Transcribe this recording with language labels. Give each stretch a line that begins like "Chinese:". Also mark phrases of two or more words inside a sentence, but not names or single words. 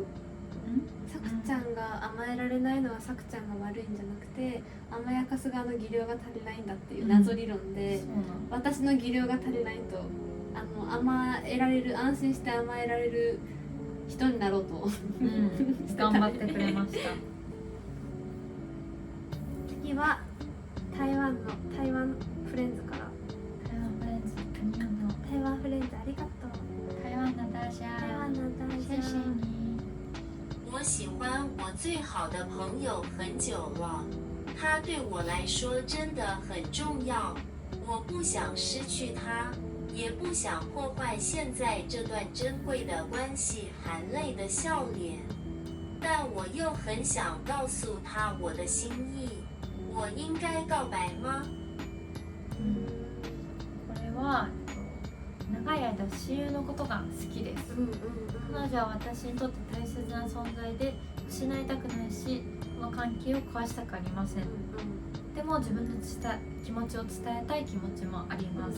Japanese: さくちゃんが甘えられないのはさくちゃんが悪いんじゃなくて、甘やかす側の技量が足りないんだっていう謎理論で、私の技量が足りないと甘えられる、安心して甘えられる人になろうと、頑張ってくれました。次は台湾フレンズから。台湾フレンズありがとう。
Chinese: 台湾の大家，谢谢你。我喜欢我最好的朋友很久了，他对我来说真的很重要，我不想失去他，也不想破坏现在这段珍贵的关系。含泪的笑脸，但我又很想告诉他我的心意。我应该告白吗？
Japanese: これは長い間親友のことが好きです。彼女は私にとって大切な存在で失いたくないし、この関係を壊したくありません。でも自分の気持ちを伝えたい気持ちもあります。